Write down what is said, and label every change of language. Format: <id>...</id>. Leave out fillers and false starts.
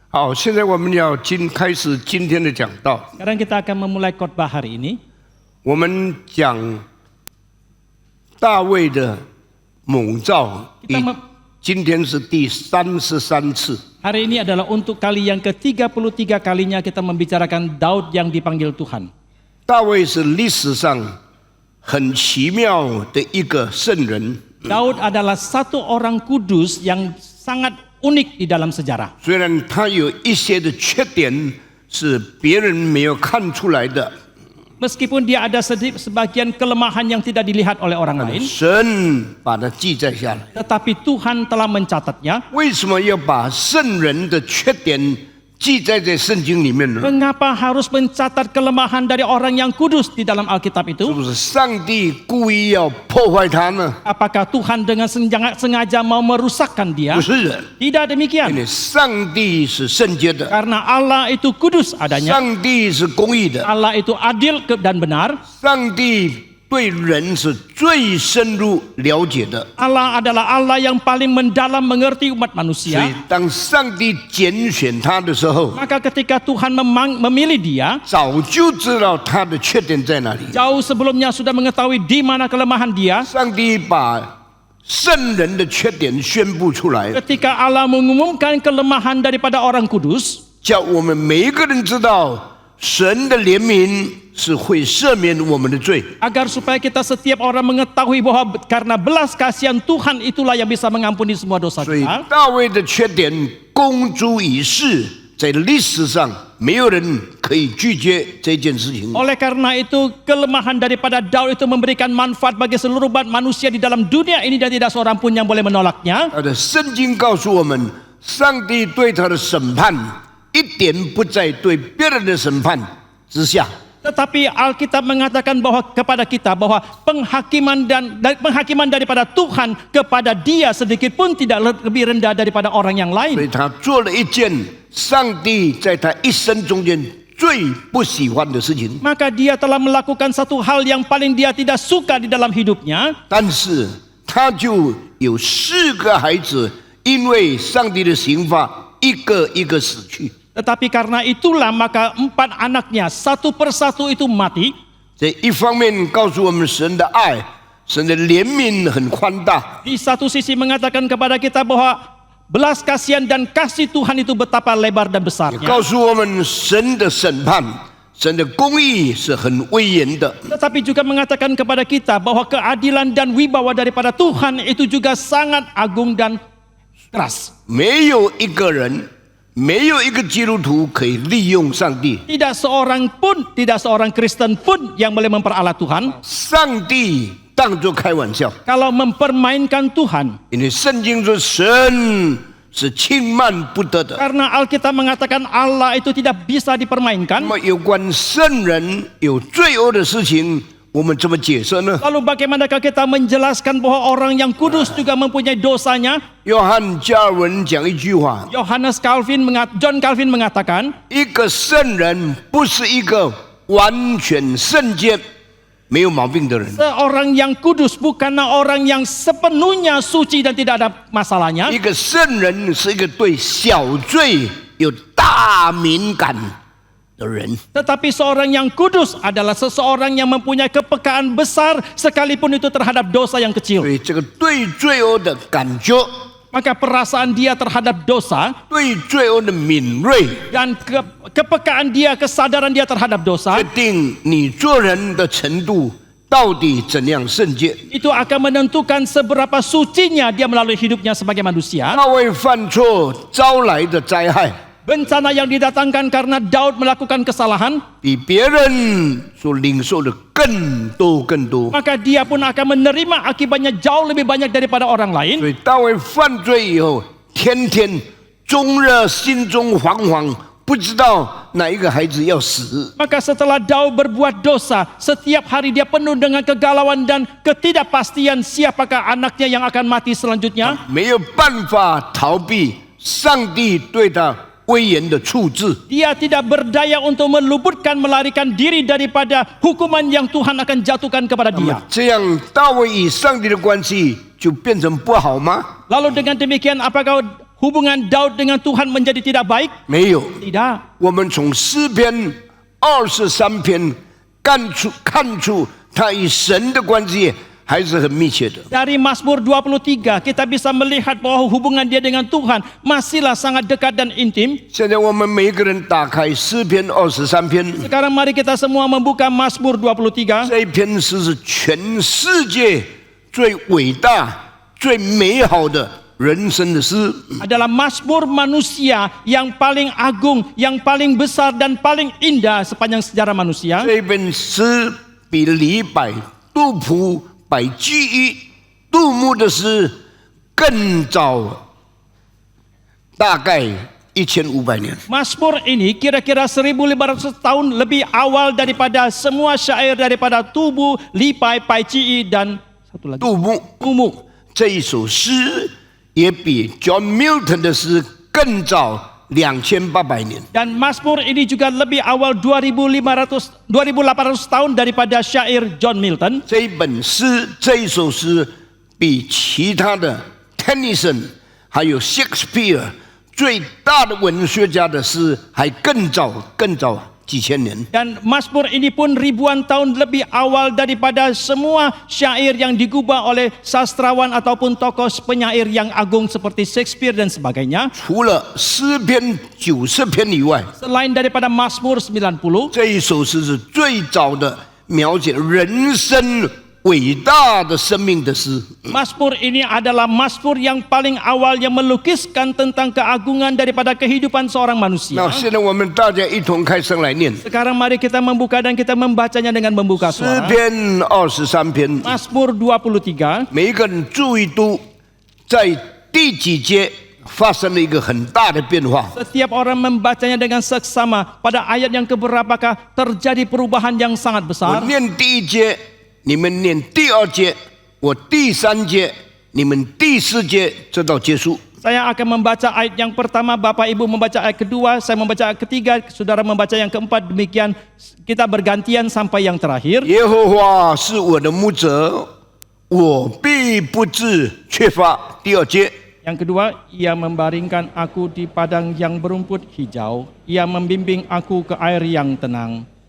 <zh>好，现在我们要开始今天的讲道。</zh> <id>Sekarang kita akan memulai khotbah hari ini.</id> <zh>我们讲大卫的猛兆， 今天是第33次。</zh> <id>Hari ini adalah untuk kali yang ke-33 kalinya kita membicarakan Daud yang dipanggil Tuhan.</id> <zh>大卫是历史上很奇妙的一个圣人。</zh> <id>Daud adalah satu orang kudus yang sangat unik di dalam sejarah.</id> <zh>虽然他有一些的缺点是别人没有看出来的，</zh> <id>Meskipun dia ada sebagian kelemahan yang tidak dilihat oleh orang lain,</id> <zh>神把它记载下来。</zh> <id>tetapi Tuhan telah mencatatnya.</id> <zh>为什么要把圣人的缺点记载在圣经里面呢？</zh> <id>Mengapa harus mencatat kelemahan dari orang yang kudus di dalam Alkitab itu?</id> <zh>不是上帝故意要破坏他呢？</zh> <id>Apakah Tuhan dengan sengaja mau merusakkan dia?</id> <zh>不是的，</zh> <id>Tidak</id> <zh>因</zh> <id>demikian.</id> <zh>为上帝是圣洁的，</zh> <id>Karena Allah itu kudus adanya.</id> <zh>上帝是公义的，</zh> <id>Allah itu adil dan benar.</id> <zh>上帝对人是最深入了解的。</zh> <id>Allah adalah Allah yang paling mendalam mengerti umat</id> <zh>所以</zh> <id>manusia.</id> <zh>当上帝拣选他的时候，</zh> <id>Maka ketika Tuhan memilih dia,</id> <zh>早就知道他的缺点在哪里。</zh> <id>jauh sebelumnya sudah mengetahui di mana kelemahan dia.</id> <zh>上帝把圣人的缺点宣布出来，</zh> <id>Ketika Allah mengumumkan kelemahan daripada orang kudus,</id> <zh>叫我们每一个人知道神的怜悯是会赦免我们的罪。</zh> <id>agar supaya kita setiap orang mengetahui bahwa karena belas kasihan Tuhan itulah yang bisa mengampuni semua dosa</id> <zh>所以</zh> <id>kita.</id> <zh>大卫的缺点公诸于世，在历史上没有人可以拒绝这件事情。</zh> <id>Oleh karena itu kelemahan daripada Daud itu memberikan manfaat bagi seluruh umat manusia di dalam dunia ini dan tidak seorang pun yang boleh menolaknya.</id> <zh>他的圣经告诉我们，上帝对他的审判一点不在对别人的审判之下。</zh> <id>Tetapi Alkitab mengatakan bahwa kepada kita bahwa penghakiman daripada Tuhan kepada dia sedikit pun tidak lebih rendah daripada orang yang</id> <zh>所以他做了一件上帝在他一生中间最不喜欢的事情，</zh> <id>Maka dia telah melakukan satu hal yang paling dia tidak suka di dalam hidupnya.</id> <zh>但是他就有4个孩子，因为上帝的刑罚一个一个死去。</zh> <id>Tetapi karena itulah maka 4 anaknya satu persatu itu mati.</id> <zh>这一方面告诉我们神的爱，神的怜悯很宽大。</zh> <id>Di satu sisi mengatakan kepada kita bahwa belas kasihan dan kasih Tuhan itu betapa lebar dan</id> <zh>也</zh> <id>besarnya.</id> <zh>告诉我们神的审判，神的公义是很威严的。</zh> <id>Tetapi juga mengatakan kepada kita bahwa keadilan dan wibawa daripada Tuhan itu juga sangat agung dan keras.</id> <zh>没有一个人，没有一个基督徒可以利用上帝。</zh> <id>Tidak seorang Kristen pun yang boleh memperalat Tuhan.</id> <zh>上帝当作开玩笑，</zh> <id>Kalau mempermainkan Tuhan.</id> <zh>因为圣经说神是轻慢不得的。</zh> <id>Karena Alkitab mengatakan Allah itu tidak bisa</id> <zh>那</zh> <id>dipermainkan.</id> <zh>么有关圣人有罪恶的事情，我们怎么解释呢？</zh> <id>Lalu bagaimanakah kita menjelaskan bahwa orang yang kudus juga mempunyai dosanya?</id> <zh>约翰加尔文讲一句话：</zh> <id>John Calvin mengatakan,</id> <zh>一个圣人不是一个完全圣洁、没有毛病的人。</zh> <id>seorang yang kudus bukanlah orang yang sepenuhnya suci dan tidak ada masalahnya.</id> <zh>一个圣人是一个对小罪有大敏感的人。</zh> <id>Tetapi seorang yang kudus adalah seseorang yang mempunyai kepekaan besar sekalipun itu terhadap dosa yang</id> <zh>所</zh> <id>kecil.</id> <zh>以这个对罪恶的感觉，</zh> <id>Maka perasaan dia terhadap dosa</id> <zh>对罪恶的敏锐，</zh> <id>dan kepekaan dia, kesadaran dia terhadap</id> <zh>决</zh> <id>dosa</id> <zh>定你做人的程度到底怎样圣洁。</zh> <id>itu akan menentukan seberapa sucinya dia melalui hidupnya sebagai manusia.</id> <zh>大卫犯错招来的灾害，</zh> <id>Bencana yang didatangkan karena Daud melakukan kesalahan,</id> <zh>比别人所领受的更多更多。</zh> <id>maka dia pun akan menerima akibatnya jauh lebih banyak daripada orang lain.</id> <zh>所以大卫犯罪以后，天天终日心中惶惶，不知道哪一个孩子要死。</zh> <id>Maka setelah Daud berbuat dosa, setiap hari dia penuh dengan kegalauan dan ketidakpastian siapakah anaknya yang akan mati selanjutnya.</id> <zh>没有办法逃避上帝对他威严的处置。</zh> <id>Dia tidak berdaya untuk meluputkan, melarikan diri daripada hukuman yang Tuhan akan jatuhkan kepada</id> <zh>那么</zh> <id>dia.</id> <zh>这样大卫与上帝的关系就变成不好吗？</zh> <id>Lalu dengan demikian apakah hubungan Daud dengan Tuhan menjadi tidak baik?</id> <zh>没有。</zh> <id>Tidak.</id> <zh>我们从诗篇23篇看出他与神的关系还是很密切的。</zh> <id>Dari Mazmur 23 kita bisa melihat bahwa hubungan dia dengan Tuhan masihlah sangat dekat dan intim.</id> <zh>现在我们每一个人打开诗篇23篇，</zh> <id>Sekarang mari kita semua membuka Mazmur 23.</id> <zh>这一篇诗是全世界最伟大、最美好的人生的诗。</zh> <id>Adalah Mazmur manusia yang paling agung, yang paling besar dan paling indah sepanjang sejarah manusia.</id> <zh>这本诗比李白、杜甫、白居易、杜牧的诗更早，大概1500年。</zh> <id>Mazmur ini kira-kira 1500 tahun lebih awal daripada semua syair daripada Tubu, Lipai, Paicii dan satu lagi</id> <zh>杜牧</zh> <id>Tumu.</id> <zh>这一首诗也比 John Milton 的诗更早2800年。</zh> <id>Dan Mazmur ini juga lebih awal 2800 tahun daripada syair John Milton.</id> <zh>这一本诗，这一首诗比其他的 Tennyson 还有 Shakespeare 最大的文学家的诗还更早几千年。</zh> <id>Dan Mazmur ini pun ribuan tahun lebih awal daripada semua syair yang digubah oleh sastrawan ataupun tokoh penyair yang agung seperti Shakespeare dan sebagainya.</id> <zh>除了诗篇90篇以外，</zh> <id>Selain daripada Mazmur 90,</id> <zh>这一首诗是最早的描写人生伟大的生命的诗。</zh> <id>Mazmur ini adalah Mazmur yang paling awal yang melukiskan tentang keagungan daripada kehidupan seorang</id> <zh>那</zh> <id>manusia.</id> <zh>现在我们大家一同开声来念</zh> <id>Sekarang mari kita membuka dan kita membacanya dengan membuka</id> <zh>诗</zh> <id>suara.</id> <zh>篇23篇，</zh> <id>Mazmur 23.</id> <zh>每一个人注意都在第几节发生了一个很大的变化。</zh> <id>Setiap orang membacanya dengan seksama. Pada ayat yang keberapakah terjadi perubahan yang sangat</id> <zh>我</zh> <id>besar?</id> <zh>念第一节，你们念第二节，我第三节，你们第四节，直到结束。</zh> <id>Saya akan membaca ayat yang pertama, Bapak Ibu membaca ayat kedua, saya membaca ayat ketiga, saudara membaca yang keempat, demikian kita bergantian sampai yang terakhir.</id> <zh>耶和华是我的牧者，我必不致缺乏。第二节，</zh> <id>Yang kedua, ia membaringkan aku di padang yang berumput hijau, ia membimbing aku ke air yang tenang.</id>